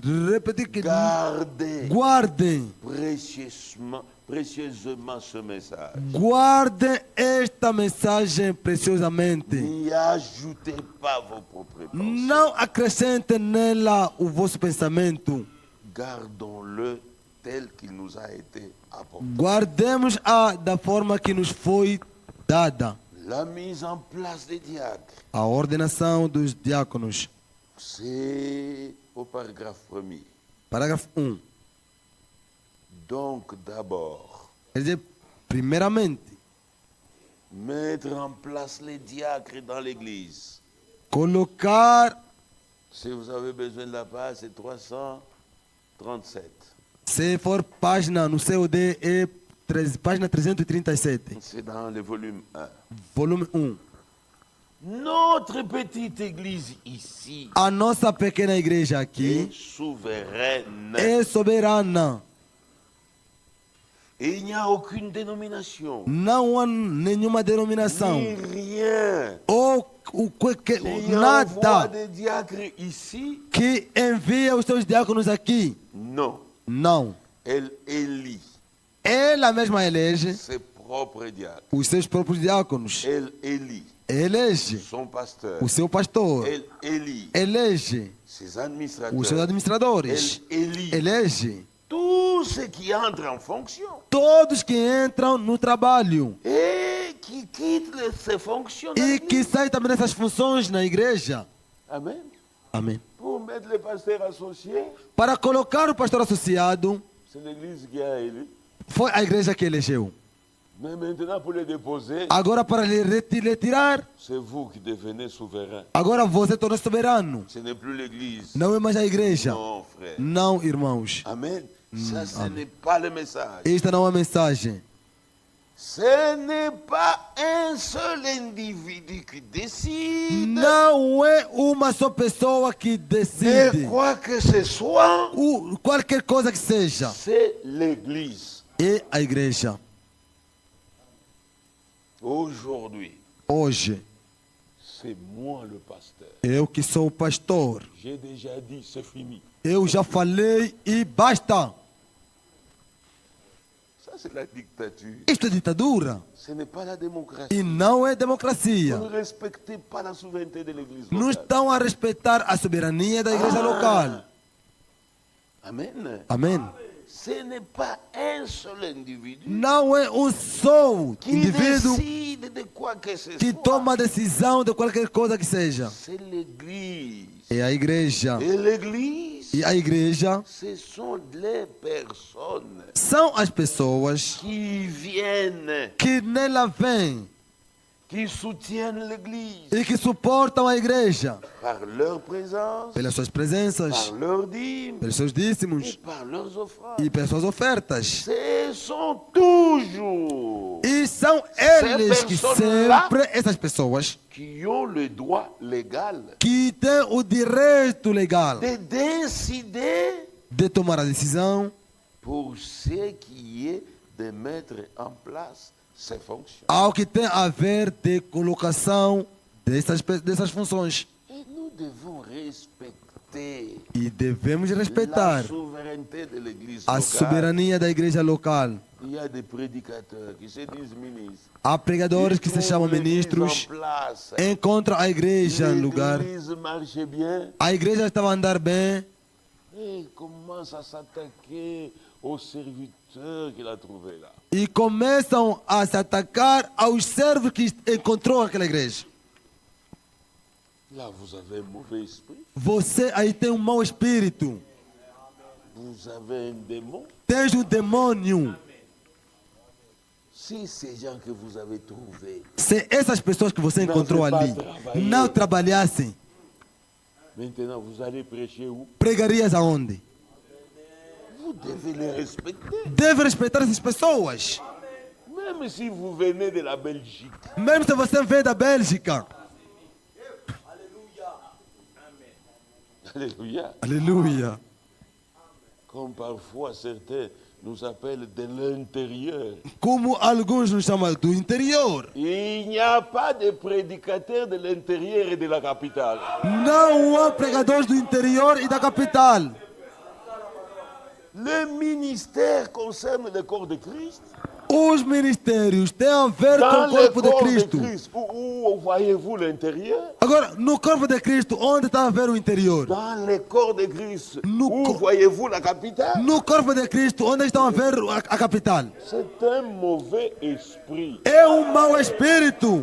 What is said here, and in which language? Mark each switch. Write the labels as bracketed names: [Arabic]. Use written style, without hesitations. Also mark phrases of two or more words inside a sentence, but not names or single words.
[Portuguese] Repetir que [French] Gardez [Portuguese] guardem. [French] précieusement ce message. [Portuguese] Guardem esta mensagem preciosamente. [French] N'y ajoutez pas vos propres pensées. [Portuguese] Não acrescentem nela o vosso pensamento. [French] Gardons-le tel qu'il nous a été apporté. [Portuguese] Guardemos-a da forma que nos foi dada. [French] La mise en place des diacres, [Portuguese] A ordenação dos diáconos. [French] c'est au paragraphe 1er. [Portuguese] Parágrafo 1. [French] Donc d'abord, [Portuguese] Quer dizer, primeiramente, [French] Mettre en place les diacres dans l'église. [Portuguese] Colocar, [French] Si vous avez besoin de la page, c'est 337. [Portuguese] se for página no COD, é página 337, [French] C'est dans le volume 1. [Portuguese] volume 1. [French] Notre petite église ici [Portuguese] A nossa pequena igreja [French] est [Portuguese] aqui [French] souveraine. [Portuguese] é soberana. [French] Et il n'y a aucune dénomination. [Portuguese] Não há nenhuma denominação. [French] Ni rien. [Portuguese] Ou [French] Qui envoie [Portuguese] nada [French] des diacres ici? [Portuguese] que envia os seus diáconos aqui. [French] Non. [Portuguese] Não. [French] Elle élit [Portuguese] Ela mesma elege [French] ses propres diacres. [Portuguese] os seus próprios diáconos. [French] Elle élit [Portuguese] Elege [French] son pasteur. [Portuguese] o seu pastor. [French] Elle élit [Portuguese] Elege [French] ses [Portuguese] os seus [French] administrateurs. [Portuguese] administradores. [French] Elle élit [Portuguese] Elege [French] tous ceux qui entrent en fonction [Portuguese] todos que entram no trabalho [French] et qui quittent ces fonctions. dans [Portuguese] e que [French] l'église. [Portuguese] saem também dessas funções na igreja. [French] Amen. [Portuguese] Amém. [French] Pour mettre les pasteurs associés, [Portuguese] Para colocar o pastor associado, [French] c'est l'église qui a élu. [Portuguese] foi a igreja que elegeu. [French] Mais maintenant, pour les déposer, [Portuguese] Agora, para lhe retirar, [French] c'est vous qui devenez souverain. [Portuguese] agora você torna soberano. [French] Ce n'est plus l'église. [Portuguese] Não é mais a igreja. [French] Non, frère. [Portuguese] Não, irmãos. [French] Amen. Ça, ce n'est pas le message. [Portuguese] Esta não é a mensagem. [French] Ce n'est pas un seul individu qui décide [Portuguese] Não é uma só pessoa que [French] de [Portuguese] decide. [French] quoi que ce soit. [Portuguese] Qualquer coisa que seja. [French] C'est l'église. [Portuguese] É a igreja. [French] Aujourd'hui, [Portuguese] Hoje, [French] c'est moi le pasteur. [Portuguese] eu que sou o pastor. [French] J'ai déjà dit, c'est fini. [Portuguese] Eu já falei e basta. [French] Ça, c'est la dictature. [Portuguese] Isto é ditadura. [French] Ce n'est pas la démocratie. [Portuguese] E não é [French] Vous [Portuguese] democracia. [French] ne respectez pas la souveraineté de l'église [Portuguese] Não [French] locale. [Portuguese] estão a respeitar a soberania da igreja local. [French] Amen. [Portuguese] Amém. [French] Ce n'est pas un seul individu [Portuguese] Não é um só [French] qui [Portuguese] indivíduo [French] décide de quoi que ce [Portuguese] que [French] soit. [Portuguese] toma a decisão de qualquer coisa que seja. [French] C'est l'église. [Portuguese] É a igreja. [French] Et l'église, [Portuguese] E a igreja [French] ce sont les personnes [Portuguese] são as pessoas [French] qui viennent, [Portuguese] que nela vêm [French] qui soutiennent l'église [Portuguese] e que suportam a igreja [French] par leur présence, [Portuguese] pelas suas presenças, [French] par leurs dîmes [Portuguese] pelos seus [French] et [Portuguese] dízimos [French] par leurs offrandes. [Portuguese] e pelas suas ofertas. [French] Ce sont toujours [Portuguese] E são eles que sempre, essas pessoas, [French] qui ont le droit légal [Portuguese] que têm o direito legal [French] de décider [Portuguese] de tomar a decisão [French] pour ce qui est de mettre en place ces fonctions. [Portuguese] ao que tem a ver de colocação dessas funções. [French] Et nous devons respecter [Portuguese] E devemos [French] la [Portuguese] respeitar [French] souveraineté de l'église [Portuguese] a [French] locale. [Portuguese] soberania da igreja local. [French] Il y a des prédicateurs qui se disent ministres. [Portuguese] Há pregadores que se chamam [French] Ils trouvent l'église [Portuguese] ministros, [French] en place. [Portuguese] encontram a igreja no lugar. [French] L'église marche bien [Portuguese] A igreja estava a andar bem [French] et commence à s'attaquer aux serviteurs qu'il a trouvés là. [Portuguese] e começam a se atacar aos servos que encontrou aquela igreja. [French] Là, vous avez un mauvais esprit. [Portuguese] Você aí tem um mau espírito, [French] Vous avez un démon. [Portuguese] tens um demônio. [French] Si ces gens que vous avez trouvés, [Portuguese] Se essas pessoas que você encontrou ali não trabalhassem, [French] maintenant vous allez prêcher où? [Portuguese] pregarias aonde? [French] Vous devez les respecter. [Portuguese] Deve respeitar essas pessoas. [French] Même si vous venez de la Belgique. [Portuguese] Mesmo se você vem da Bélgica. [French] Alléluia. [Portuguese] Aleluia. [French] Comme parfois certains nous appellent de l'intérieur. [Portuguese] Como alguns nos chamam do interior. [French] Il n'y a pas de prédicateurs de l'intérieur et de la capitale. [Portuguese] Não há pregadores do interior e da capital. [French] Le ministère concerne le corps de Christ. [Portuguese] Os ministérios têm a ver com [French] Dans [Portuguese] o [French] le [Portuguese] corpo de [French] corps [Portuguese] Cristo. [French] de Christ, où voyez-vous l'intérieur? [Portuguese] Agora, no corpo de Cristo, onde está a ver o interior? [French] Dans le corps de Christ, Nous où [Portuguese] co- [French] voyez-vous la capitale? [Portuguese] No corpo de Cristo, onde estão a ver a capital? [French] C'est un mauvais esprit. [Portuguese] É um mau espírito.